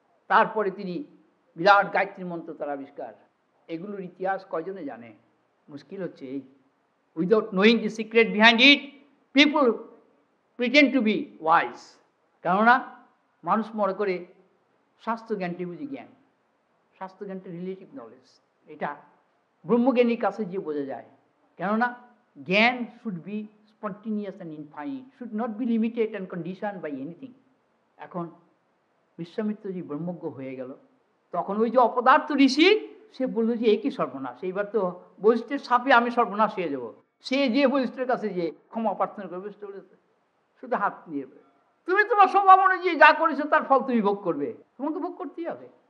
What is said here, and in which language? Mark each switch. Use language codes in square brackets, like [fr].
[bn] তারপরে তিনি বিরাট গায়ত্রী মন্ত্র তার আবিষ্কার। এগুলোর ইতিহাস কয়জনে জানে? মুশকিল হচ্ছে এই, [en] Without knowing the secret behind it, people pretend to be wise. [bn] কেননা মানুষ মনে করে স্বাস্থ্যজ্ঞানটি বুঝি জ্ঞান, স্বাস্থ্যজ্ঞানটি রিলেটিভ নলেজ। এটা ব্রহ্মজ্ঞানীর কাছে গিয়ে বোঝা যায়। কেননা জ্ঞান [en] Should be spontaneous and infinite, should not be limited and conditioned by anything. [bn] এখন বিশ্বামিত্রজি ব্রহ্মজ্ঞ হয়ে গেল, তখন ওই যে অপদার্থ ঋষি, সে বলল যে এই কি সর্বনাশ, এইবার তো বশিষ্ঠের সাপে আমি সর্বনাশ হয়ে যাব। সে যে বশিষ্ঠের কাছে যে ক্ষমা প্রার্থনা করবে, শুধু হাত নিয়ে, তুমি তোমার স্বভাব অনুযায়ী যা করেছো তার ফল তুমি ভোগ করবে, তোমাকে ভোগ করতেই হবে।